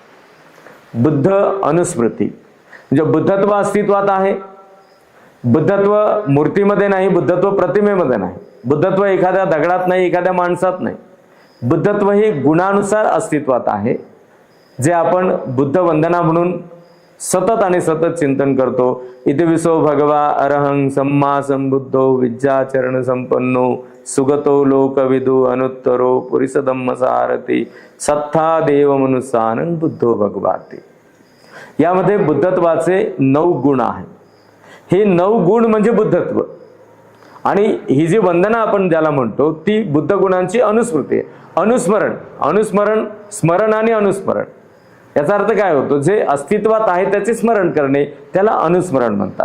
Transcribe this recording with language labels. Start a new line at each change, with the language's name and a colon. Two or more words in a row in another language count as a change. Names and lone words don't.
Marathi: बुद्ध अनुस्मृती म्हणजे बुद्धत्व अस्तित्वात आहे. बुद्धत्व मूर्तीमध्ये नाही, बुद्धत्व प्रतिमेमध्ये नाही, बुद्धत्व एखाद्या दगडात नाही, एखाद्या माणसात नाही. बुद्धत्व हे गुणानुसार अस्तित्वात आहे, जे आपण बुद्ध वंदना म्हणून सतत आणि सतत चिंतन करतो.
Pali: इति विसो भगवा अरहं सम्मा संबुद्धो विद्याचरण संपन्नो सुगतो लोकविदु अनुत्तरो पुरिस धम्म सारथी सत्था देव मनुसानं बुद्धो भगवाती.
Marathi: यामध्ये बुद्धत्वाचे 9 गुण आहेत. हे 9 गुण म्हणजे बुद्धत्व. आणि ही जी वंदना आपण ज्याला म्हणतो ती बुद्ध गुणांची अनुस्मृती आहे. अनुस्मरण, अनुस्मरण, स्मरण आणि अनुस्मरण याचा अर्थ काय होतो, जे अस्तित्वात आहे त्याचे स्मरण करणे, त्याला अनुस्मरण म्हणतात.